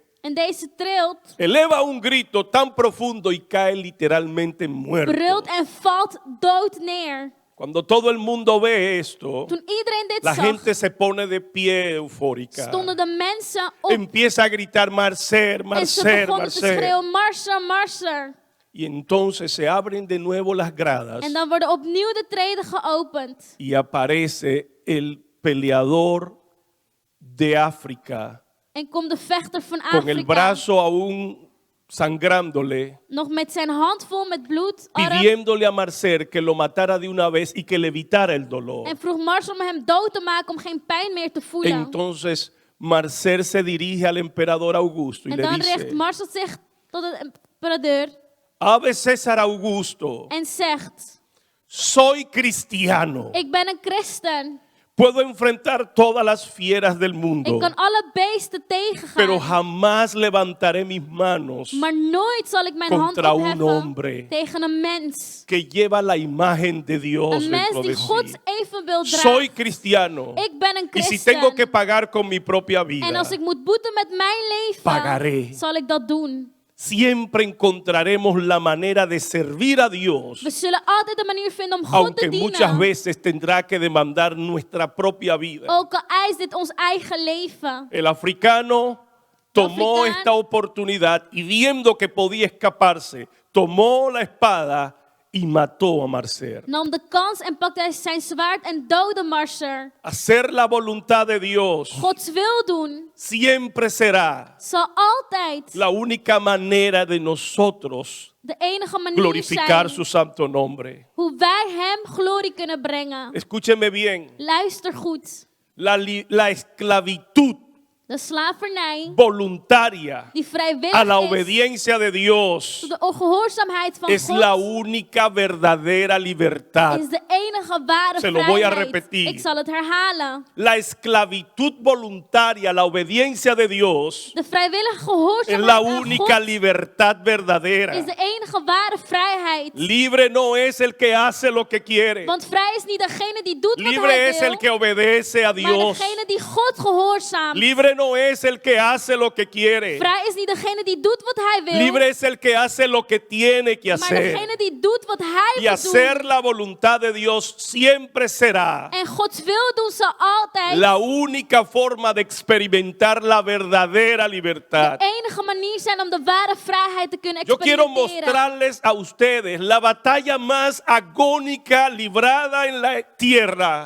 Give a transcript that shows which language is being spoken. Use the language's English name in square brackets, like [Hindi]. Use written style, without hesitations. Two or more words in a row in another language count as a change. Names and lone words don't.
[Dutch] en deze trilt, [Spanish] eleva un grito tan profundo y cae literalmente muerto. [Dutch] brult en valt dood neer. [Spanish] Cuando todo el mundo ve esto, [Dutch] Toen iedereen dit [Spanish] la [Dutch] zag, [Spanish] gente se pone de pie eufórica. [Dutch] stonden de mensen op [Spanish] Empieza a gritar Marcer, [Dutch] en ze [Spanish] Marcer, [Dutch] begonnen te [Spanish] Marcer. [Dutch] schreeuwen: Marcel, Marcel. [Spanish] Y entonces se abren de nuevo las gradas [Dutch] En dan worden opnieuw de treden geopend. [Spanish] y aparece el peleador de África [Dutch] En komt de vechter van [Spanish] con el [Dutch] Afrika [Spanish] brazo aún sangrándole, [Dutch] nog met zijn hand vol met bloed [Spanish] pidiéndole a Marcer que lo matara de una vez y que le evitara el dolor. [Dutch] en vroeg Marcel om hem dood te maken om geen pijn meer te voelen. [Spanish] Entonces Marcer se dirige al emperador Augusto y [Dutch] En [Spanish] le [Dutch] dan [Spanish] dice: [Dutch] richt Marcel zich tot de emperador [Spanish] Ave César Augusto, [Dutch] en zegt: [Spanish] soy cristiano. [Dutch] ik ben een christen. [Spanish] Puedo enfrentar todas las fieras del mundo, [Dutch] Ik kan alle beesten [Spanish] pero [Dutch] tegengaan. [Spanish] jamás levantaré mis manos [Dutch] Maar nooit zal ik mijn hand [Spanish] contra un [Dutch] opheffen [Spanish] hombre [Dutch] tegen een mens. [Spanish] que lleva la imagen de Dios [Dutch] Een mens [Spanish] dentro [Dutch] die [Spanish] de [Dutch] Gods [Spanish] sí. [Dutch] evenbeeld [Spanish] Soy [Dutch] draagt. [Spanish] cristiano. [Dutch] Ik ben een [Spanish] Y si tengo que [Dutch] christen. [Spanish] pagar con mi propia [Dutch] En [Spanish] vida, [Dutch] als ik moet boeten met mijn leven, [Spanish] Pagaré. [Dutch] zal ik dat doen. [Spanish] siempre encontraremos la manera de servir a Dios, [Dutch] We zullen altijd een manier vinden om God [Spanish] aunque [Dutch] te [Spanish] muchas [Dutch] dienen. [Spanish] veces tendrá que demandar nuestra propia vida. [Dutch] Ook al eist dit ons eigen leven. [Spanish] El africano tomó [Dutch] Africano. [Spanish] esta oportunidad y viendo que podía escaparse, tomó la espada y mató a Marcer. [Dutch] Nam de kans en pakte hij zijn zwaard en doodde Marser. [Spanish] Hacer la voluntad de Dios [Dutch] Gods wil doen [Spanish] siempre será [Dutch] zal altijd [Spanish] la única manera de nosotros [Dutch] de enige manier [Spanish] glorificar [Dutch] zijn [Spanish] su santo nombre. [Dutch] hoe wij hem glorie kunnen brengen. [Spanish] Escúcheme bien, [Dutch] Luister goed. [Spanish] la esclavitud [Dutch] De slavernij [Spanish] voluntaria [Dutch] die [Spanish] a [Dutch] vrijwillig [Spanish] la [Dutch] is [Spanish] obediencia de Dios [Dutch] tot de ongehoorzaamheid van [Spanish] es la [Dutch] God [Spanish] única verdadera libertad. [Dutch] is de enige ware [Spanish] Se lo voy a [Dutch] vrijheid. [Spanish] repetir. [Dutch] Ik zal het herhalen. [Spanish] La esclavitud voluntaria, la obediencia de Dios [Dutch] De vrijwillige [Spanish] es [Dutch] gehoorzaamheid [Spanish] la [Dutch] aan [Spanish] única [Dutch] God [Spanish] libertad verdadera. [Dutch] is de enige ware vrijheid. [Spanish] Libre no es el que hace lo que quiere. [Dutch] Want vrij is niet degene die doet wat [Spanish] Libre [Dutch] hij [Spanish] es el [Dutch] wil, [Spanish] que obedece a [Dutch] maar [Spanish] Dios. [Dutch] degene die God gehoorzaamt. [Spanish] Libre no es el que hace lo que quiere. [Dutch] Vrij is niet degene die doet wat hij wil, [Spanish] Libre es el que hace lo que tiene que [Dutch] maar [Spanish] hacer. [Dutch] degene die doet wat hij [Spanish] Y [Dutch] wil [Spanish] hacer [Dutch] doen. [Spanish] la voluntad de Dios siempre será [Dutch] En Gods wil doen zal altijd [Spanish] la única forma de experimentar la verdadera libertad. [Dutch] de enige manier zijn om de ware vrijheid te kunnen [Spanish] Yo quiero [Dutch] experimenteren. [Spanish] mostrarles a ustedes la batalla más agónica librada en la tierra